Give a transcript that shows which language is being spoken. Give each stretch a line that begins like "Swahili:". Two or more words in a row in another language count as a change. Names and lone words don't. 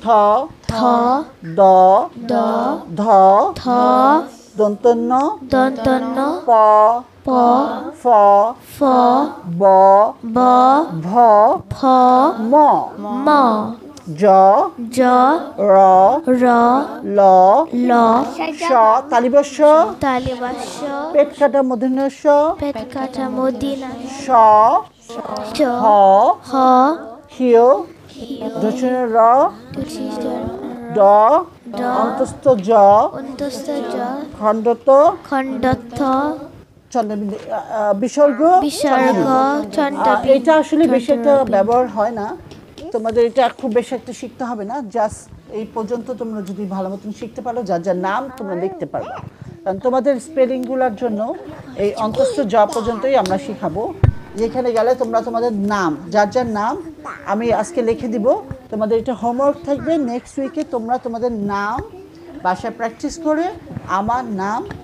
Bangla: থ দ দ ধ থ দন্তন্য দন্তন্য প প ফ ফ ব ব ভ ফ ম ম জ জ র র ল ল স তালিবস্য তালিবাস্য পেট কাটা মধ্যস্য পেট কাটা মদিনা স চ হ হ হিয় দক্ষিণ র ড ড অন্তস্থ জ অন্তস্থ জ খণ্ডত খণ্ডত্থ বিসর্গ বিসর্গ চন্ড এটা আসলে বেশি একটা ব্যবহার হয় না তোমাদের এটা খুব বেশি একটা শিখতে হবে না জাস্ট এই পর্যন্ত তোমরা যদি ভালো মতন শিখতে পারো যার যার নাম তোমরা লিখতে পারবে কারণ তোমাদের স্পেলিংগুলোর জন্য এই অন্তস্থ জ পর্যন্তই আমরা শিখাবো যেখানে গেলে তোমরা তোমাদের নাম যার যার নাম আমি আজকে লিখে দিব তোমাদের এটা হোমওয়ার্ক থাকবে
English: next week
Bangla: তোমরা তোমাদের নাম বাসায় প্র্যাকটিস করে আমার নাম